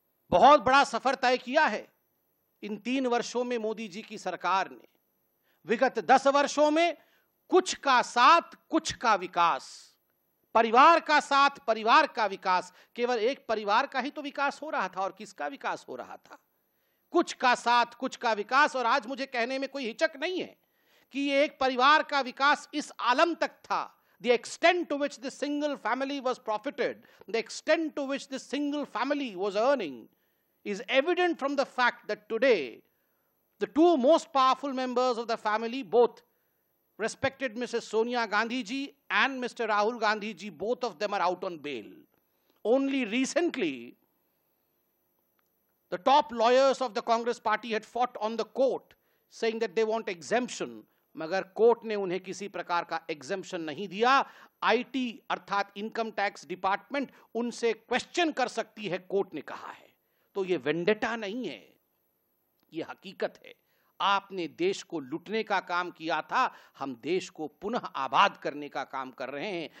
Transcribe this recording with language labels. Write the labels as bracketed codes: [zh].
[hi] बहुत बड़ा सफर तय किया है इन 3 वर्षों में मोदी जी की सरकार ने। विगत 10 वर्षों में कुछ का साथ कुछ का विकास, परिवार का साथ परिवार का विकास, केवल एक परिवार का ही तो विकास हो रहा था, और किसका विकास हो रहा था? कुछ का साथ कुछ का विकास। और आज मुझे कहने में कोई हिचक नहीं है कि ये एक परिवार का विकास इस आलम तक था, [en] the extent to which this single family was profited, the extent to which this single family was earning is evident from the fact that today the 2 most powerful members of the family, both respected Mrs. Sonia Gandhi ji and Mr. Rahul Gandhi ji, both of them are out on bail. Only recently the top lawyers of the Congress party had fought on the court saying that they want exemption, [hi] मगर court ने उन्हें किसी प्रकार का exemption नहीं दिया। IT अर्थात income tax department उनसे क्वेश्चन कर सकती है, कोर्ट ने कहा है। तो ये वेंडेटा नहीं है, ये हकीकत है। आपने देश को लूटने का काम किया था, हम देश को पुनः आबाद करने का काम कर रहे हैं।